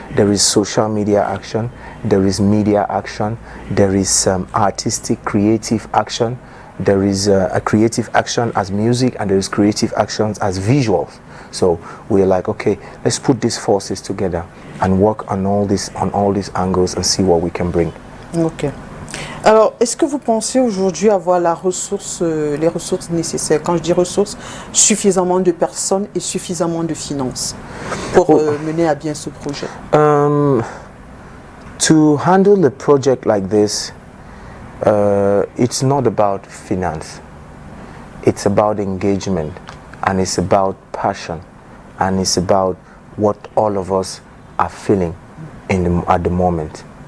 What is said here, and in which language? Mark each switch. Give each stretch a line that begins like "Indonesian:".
English: There is social media action, there is media action, there is artistic, creative action, there is a creative action as music, and there is creative actions as visuals. So we're like, okay, let's put these forces together and work on all these angles and see what we can bring. Ok.
French: Alors, est-ce que vous pensez aujourd'hui avoir les ressources nécessaires? Quand je dis ressources, suffisamment de personnes et suffisamment de finances pour mener à bien ce projet?
English: To handle a project like this, it's not about finance. It's about engagement, and it's about passion, and it's about what all of us are feeling at the moment.